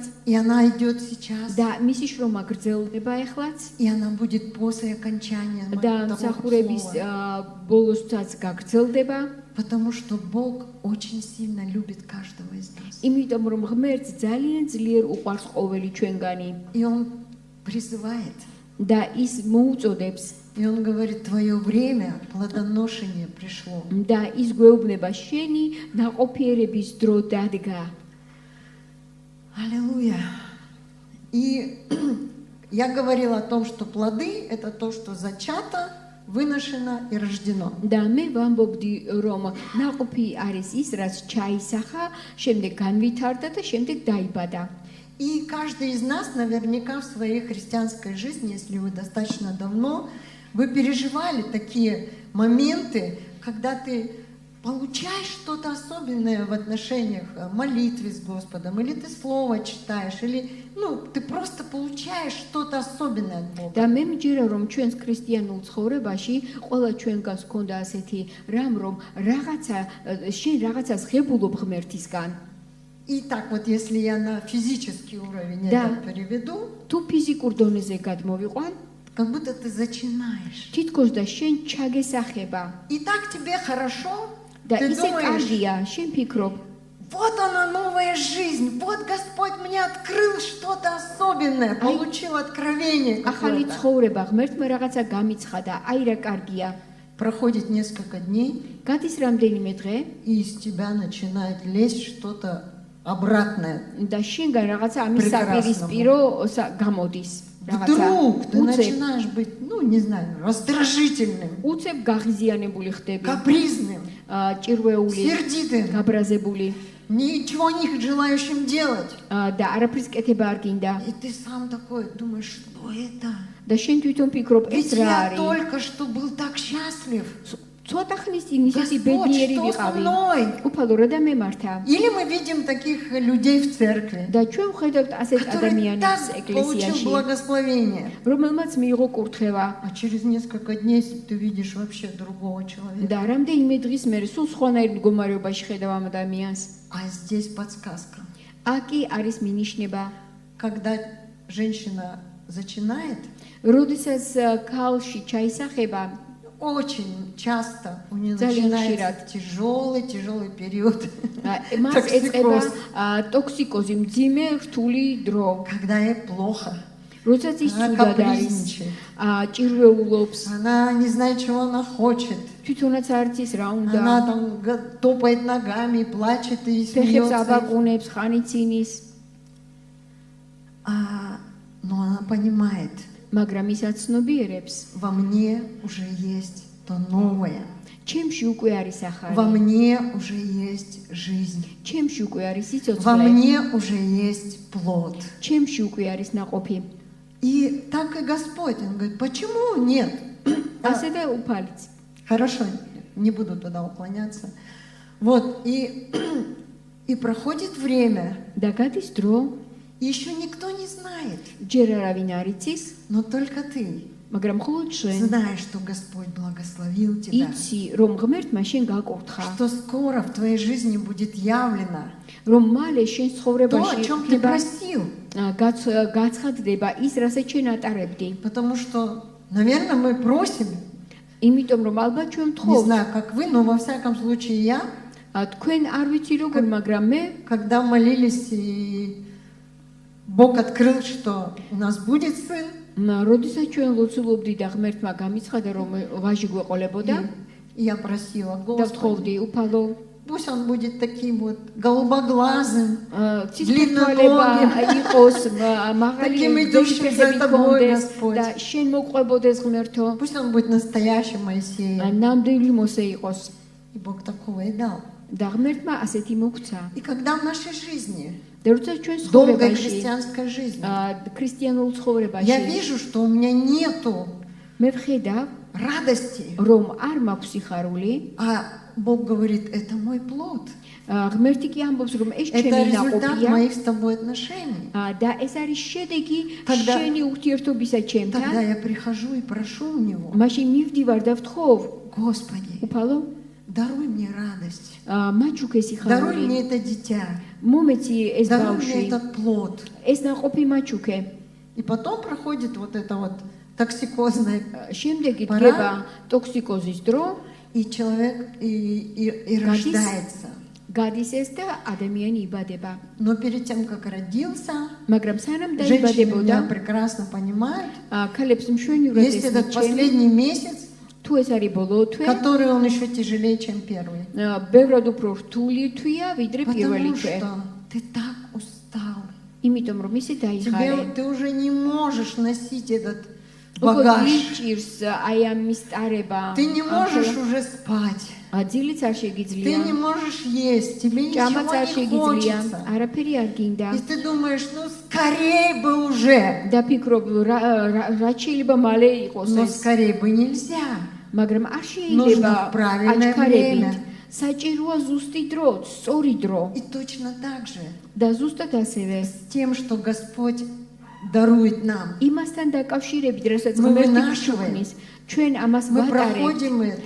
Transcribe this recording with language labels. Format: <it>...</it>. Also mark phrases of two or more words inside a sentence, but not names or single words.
<ru>И она идет сейчас,</ru> <ka>და მისი შრომა გრძელდება ეხლაც</ka> <ru>и она будет после окончания</ru> <ka>და</ka> <ru>того</ru> <ka>მსახურების</ka> <ru>слова.</ru> <ka>ბოლოსაც გაგრძელდება</ka> <ru>Потому что Бог очень сильно любит каждого из нас.</ru> <ka>იმიტომ რომ ღმერთს ძალიან ძლიერ უყვარს ყოველი ჩვენგანი</ka> <ru>И Он призывает,</ru> <ka>და ის მოუწოდებს</ka> <ru>и Он говорит, твое время плодоношения пришло.</ru> <ka>და ის გვეუბნება შენი ნაყოფიერების დრო დადგა</ka> <ru>Аллилуйя. И я говорила о том, что плоды – это то, что зачато, выношено и рождено.</ru> <ka>და მე ვამბობდი რომ ნაყოფი არის ის რაც ჩაისახა შემდეგ განვითარდა და შემდეგ დაიბადა</ka> <ru>И каждый из нас наверняка в своей христианской жизни, если вы достаточно давно, вы переживали такие моменты, когда ты получаешь что-то особенное в отношениях молитвы с Господом, или ты слово читаешь, или ты просто получаешь что-то особенное от Бога.</ru> <ka>და მე მჯერა რომ ჩვენს ქრისტიანულ ცხოვრებაში ყველა ჩვენგანს ქონდა ასეთი რამ რომ შენ რაღაცას ღებულობ ღმერთისგან</ka> <ru>И так вот, если я на физический уровень Да. это переведу,</ru> <ka>თუ ფიზიკურ დონეზე გადმოვიყვან</ka> <ru>как будто ты зачинаешь.</ru> <ka>თითქოს და შენ ჩაგესახება</ka> <ru>И так тебе хорошо,</ru> <ka>და</ka> <ru>ты</ru> <ka>ისე</ka> <ru>думаешь,</ru> <ka>კარგია შენ ფიქრობ</ka> <ru>вот она новая жизнь, вот Господь мне открыл что-то особенное, получил откровение</ru> <ka>ახალი</ka> <ru>какое-то.</ru> <ka>ცხოვრება ღმერთმა რაღაცა გამიცხადა აი რა კარგია</ka> <ru>Проходит несколько дней,</ru> <ka>გადის რამდენიმე დღე</ka> <ru>и из тебя начинает лезть что-то обратное.</ru> <ka>და შენგან რაღაცა ამის</ka> <ru>Прекрасно.</ru> <ka>საპირისპირო გამოდის</ka> <ru>Вдруг ты</ru> <ka>უცებ</ka> <ru>начинаешь быть, не знаю, раздражительным,</ru> <ka>უცებ გაღიზიანებული ხდები</ka> <ru>капризным,</ru> <ka>ჭირვეული</ka> <ru>сердитым,</ru> <ka>გაბრაზებული</ka> <ru>ничего не желающим делать.</ru> <ka>და არაფრის კეთება არ გინდა</ka> <ru>И ты сам такой думаешь, что это?</ru> <ka>და შენ თვითონ ფიქრობ ეს</ka> <ru>Ведь</ru> <ka>რა</ka> <ru>я</ru> <ka>არის</ka> <ru>только что был так счастлив.</ru> <ka>ცოტა ხნის წინ ისეთი</ka> <ru>Господь,</ru> <ka>ბედნიერი</ka> <ru>что со</ru> <ka>ვიყავი</ka> <ru>мной?</ru> <ka>უფალო რა დამემართა</ka> <ru>Или мы видим таких людей в церкви,</ru> <ka>და ჩვენ ვხედავთ ასეთ</ka> <ru>который</ru> <ka>ადამიანებს</ka> <ru>так получил</ru> <ka>ეკლესიაში</ka> <ru>благословение.</ru> <ka>რომელმაც მიიღო კურთხევა</ka> <ru>А через несколько дней ты видишь вообще другого человека.</ru> <ka>და რამდენიმე დღის მერე სულ სხვანაირ მდგომარეობაში ხედავ ამ ადამიანს</ka> <ru>А здесь подсказка.</ru> <ka>აკი არის მინიშნება,</ka> <ru>когда женщина зачинает,</ru> <ka>როდესაც ქალში ჩაისახება,</ka> <ru>очень часто у нее</ru> <ka>Ძალიან</ka> <ru>начинается тяжелый период.</ru> <ka>მას ეწყება</ka> <ru>Токсикоз.</ru> <ka>ტოქსიკოზი, მძიმე რთული დრო.</ka> <ru>Когда ей плохо,</ru> <ka>როდესაც ის</ka> <ru>она</ru> <ka>ცუდად არის,</ka> <ru>капризничает,</ru> <ka>ჭირვეულობს,</ka> <ru>она не знает, чего она хочет.</ru> <ka>თვითონაც არ იცის რა უნდა.</ka> <ru>Она там топает ногами, плачет и</ru> <ka>ფეხებს</ka> <ru>смеется.</ru> <ka>აბაკუნებს, ხანიცინის,</ka> <ru>Но она понимает,</ru> <ka>მაგრამ ის აცნობიერებს,</ka> <ru>во мне уже есть то новое.</ru> <ka>ჩემში უკვე არის</ka> <ru>Во</ru> <ka>ახალი,</ka> <ru>мне уже есть жизнь.</ru> <ka>ჩემში უკვე არის</ka> <ru>Во</ru> <ka>სიცოცხლე,</ka> <ru>мне уже есть плод.</ru> <ka>ჩემში უკვე არის наყოფი.</ka> <ru>И так и Господь, Он говорит, почему нет?</ru> <ka>ასე და უფალიც.</ka> <ru>Хорошо, не буду туда уклоняться. Вот, и проходит время,</ru> <ka>და გადის დრო,</ka> <ru>и еще никто не знает,</ru> <ka>ჯერ არავინ არ იცის,</ka> <ru>но только ты</ru> <ka>მაგრამ მხოლოდ შენ</ka> <ru>знаешь, что Господь благословил тебя,</ru> <ka>იცი, რომ ღმერთმა შენ გაკურთხა,</ka> <ru>что скоро в твоей жизни будет явлено</ru> <ka>რომ მალე შენ</ka> <ru>то, о</ru> <ka>ცხოვრებაში</ka> <ru>чем ты</ru> <ka>ხდება</ka> <ru>просил.</ru> <ka>გაცხადდება ის, რასაც შენ ატარებდი.</ka> <ru>Потому что, наверное, мы просим,</ru> <ka>იმიტომ რომ ალბათ ჩვენ</ka> <ru>не</ru> <ka>ვთხოვთ,</ka> <ru>знаю, как вы, но во всяком случае я,</ru> <ka>თქვენ არ ვიცი როგორ, მაგრამ მე</ka> <ru>когда молились, и Бог открыл, что у нас будет сын,</ru> <ka>როდესაც ჩვენ ლოცულობდი და ღმერთმა გამიცხადა რომ ვაჟი გვეყოლებოდა</ka> <ru>и я просила,</ru> <ka>და</ka> <ru>Господи,</ru> <ka>ვთხოვდი უფალო,</ka> <ru>пусть он будет таким вот голубоглазым,</ru> <ka>ცისფერთვალება იყოს, მაღალი</ka> <ru>Таким идущим за</ru> <ka>ფეხები</ka> <ru>тобой,</ru> <ka>გქონდეს</ka> <ru>Господь.</ru> <ka>და შენ მოყვებოდეს ღმერთო,</ka> <ru>пусть он будет настоящим Моисеем.</ru> <ka>ნამდვილი მოსე იყოს.</ka> <ru>И Бог такого и дал.</ru> <ka>და ღმერთმა ასეთი მოგცა.</ka> <ru>И когда в нашей жизни,</ru> <ka>და როდესაც ჩვენ</ka> <ru>долгой</ru> <ka>ცხოვრებაში,</ka> <ru>христианской жизни,</ru> <ka>ქრისტიანულ</ka> <ru>я</ru> <ka>ცხოვრებაში</ka> <ru>вижу, что у меня нету</ru> <ka>მე ვხედავ,</ka> <ru>радости,</ru> <ka>რომ არ მაქვს სიხარული,</ka> <ru>а Бог говорит, это мой плод.</ru> <ka>ღმერთი კი ამბობს, რომ ეს</ka> <ru>Это</ru> <ka>ჩემი</ka> <ru>результат</ru> <ka>ნაყოფია</ka> <ru>моих с тобой отношений.</ru> <ka>და ეს არის შედეგი</ka> <ru>Тогда-</ru> <ka>შენი ურთიერთობისა</ka> <ru>Тогда</ru> <ka>ჩემთან.</ka> <ru>я прихожу и прошу у Него,</ru> <ka>მაშინ მივდივარ და ვთხოვ,</ka> <ru>Господи,</ru> <ka>უფალო,</ka> <ru>даруй мне радость,</ru> <ka>მაჩუქე</ka> <ru>даруй</ru> <ka>სიხარული,</ka> <ru>мне это дитя,</ru> <ka>მომეცი ეს</ka> <ru>даруй мне</ru> <ka>ბავშვი,</ka> <ru>этот плод.</ru> <ka>ეს ნაყოფი მაჩუქე.</ka> <ru>И потом проходит вот это вот токсикозное,</ru> <ka>შემდეგი</ka> <ru>Пора.</ru> <ka>დგება ტოქსიკოზის დრო,</ka> <ru>и человек и</ru> <ka>Гадис.</ka> <ru>рождается.</ru> <ka>გადის ეს და ადამიანი იბადება.</ka> <ru>Но перед тем, как родился,</ru> <ka>მაგრამ სანამ</ka> <ru>женщины меня</ru> <ka>დაიბადებოდა,</ka> <ru>прекрасно понимают,</ru> <ka>ქალებს მშვენივრად</ka> <ru>если этот</ru> <ka>ესმის,</ka> <ru>последний месяц,</ru> <ka>თუ ეს არის ბოლო თვე,</ka> <ru>который он еще тяжелее, чем первый.</ru> <ka>ბევრად უფრო რთული თვია, ვიდრე პირველი</ka> <ru>Потому</ru> <ka>თვე.</ka> <ru>что ты так устал.</ru> <ka>იმიტომ რომ ისე დაიხარე.</ka> <ru>Ты уже не можешь носить этот</ru> <ka>როგორ</ka> <ru>багаж.</ru> <ka>იჭირს აი ამის ტარება.</ka> <ru>Ты не можешь уже спать.</ru> <ka>ძილიც არ</ka> <ru>Ты</ru> <ka>შეგიძლია.</ka> <ru>не можешь есть. Тебе</ru> <ka>ჭამაც არ</ka> <ru>ничего не</ru> <ka>შეგიძლია.</ka> <ru>хочется.</ru> <ka>არაფერი არ გინდა.</ka> <ru>И ты думаешь, ну скорее бы уже.</ru> <ka>და ფიქრობ რა შეიძლება მალე იყოს</ka> <ru>Но</ru> <ka>ეს.</ka> <ru>скорее бы нельзя.</ru> <ka>მაგრამ არ</ka> <ru>Нужно</ru> <ka>შეიძლება</ka> <ru>в правильное</ru> <ka>აჩქარებით.</ka> <ru>время.</ru> <ka>საჭიროა ზუსტი დრო, სწორი დრო.</ka> <ru>И точно так же</ru> <ka>და ზუსტად ასევე</ka> <ru>с тем, что Господь дарует нам.</ru> <ka>იმასთან დაკავშირებით, რასაც</ka> <ru>Мы</ru> <ka>ღმერთი</ka> <ru>вынашиваем.</ru> <ka>გვშუქნის, ჩვენ ამას</ka> <ru>Мы</ru> <ka>ვატარებთ,</ka> <ru>проходим это.</ru>